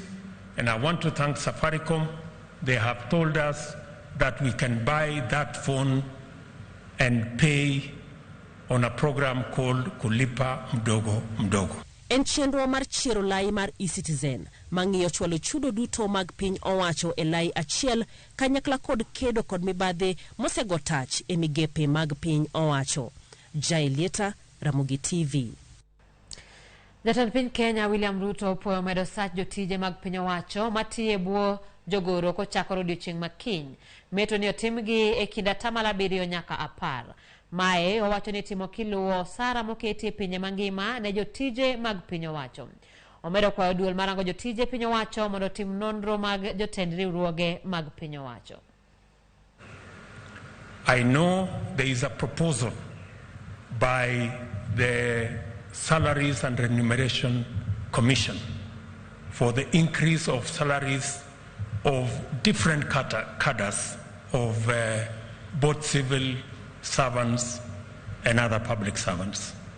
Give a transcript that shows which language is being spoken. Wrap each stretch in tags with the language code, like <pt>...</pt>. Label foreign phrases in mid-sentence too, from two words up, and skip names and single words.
<en>And I want to thank Safaricom. They have told us that we can buy that phone and pay on a program called Kulipa Mdogo Mdogo.</en> <luo>En chenro mar chiero lai mar e-citizen mang'iyo chwalo chudo duto mag piny owacho e lai achiel kanyakla kod kedo kod mibadhi mosego tach e migepe mag piny owacho. Jailieta, Ramogi TV. Jatend piny Kenya William Ruto opoyo medo sach jotije mag piny owacho matiye bwo jogoro kochakore odiochieng' makiny. Meto ni otimgi e kind 7 nyaka 10. Mae owacho ni timo kiluwo sara moketi e pinje mangima ne jotije mag piny owacho. Omedo kwayo duol marango jotije piny owacho mondo tim nonro mag jotend riwruoge mag piny owacho.</luo> <en>I know there is a proposal by the Salaries and Remuneration Commission for the increase of salaries of different cadres of both civil servants and other public servants.</en>